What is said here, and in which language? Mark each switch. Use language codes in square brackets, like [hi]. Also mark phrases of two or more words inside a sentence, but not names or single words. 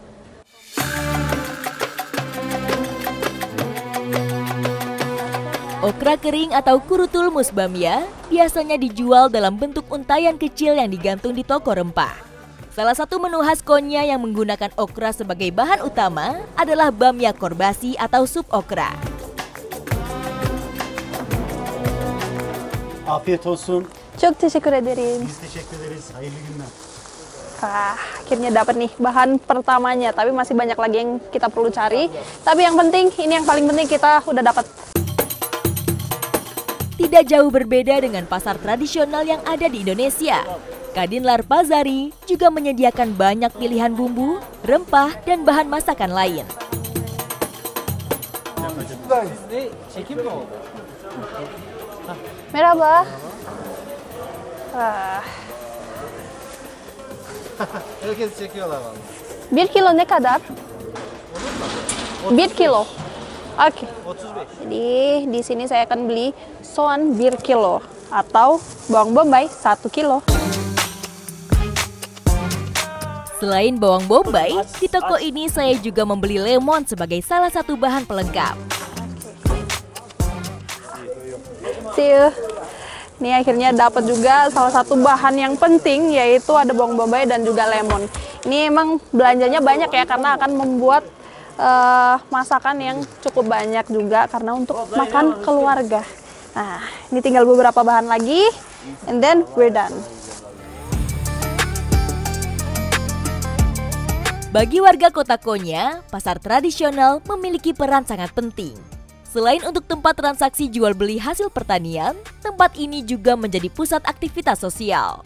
[id] Okra kering atau [tr] kurutulmus bamya [id] biasanya dijual dalam bentuk untayan kecil yang digantung di toko rempah. Salah satu menu khas Konya yang menggunakan okra sebagai bahan utama adalah [tr] bamya korbasi [id] atau sup okra. [tr] Afiyet olsun. Çok teşekkür ederim. Biz teşekkür ederiz. Hayırlı günler. [id] Akhirnya dapat nih bahan pertamanya, tapi masih banyak lagi yang kita perlu cari. Tapi yang penting, ini yang paling penting, kita udah dapat. Tidak jauh berbeda dengan pasar tradisional yang ada di Indonesia. Kadınlar Pazarı juga menyediakan banyak pilihan bumbu, rempah, dan bahan masakan lain. [tr] Merhaba. Herkes çekiyorlar vallahi. 1 kilo ne kadar? 1 kilo. Oke. 35. [id] Jadi di sini saya akan beli soğan 1 kilo atau bawang bombay 1 kilo. Selain bawang bombay, di toko ini saya juga membeli lemon sebagai salah satu bahan pelengkap. [en] See you. [id] Ini akhirnya dapat juga salah satu bahan yang penting, yaitu ada bawang bombay dan juga lemon. Ini emang belanjanya banyak ya, karena akan membuat masakan yang cukup banyak juga, karena untuk makan keluarga. Nah, ini tinggal beberapa bahan lagi, [en] and then we're done. [id] Bagi warga kota Konya, pasar tradisional memiliki peran sangat penting. Selain untuk tempat transaksi jual beli hasil pertanian, tempat ini juga menjadi pusat aktivitas sosial.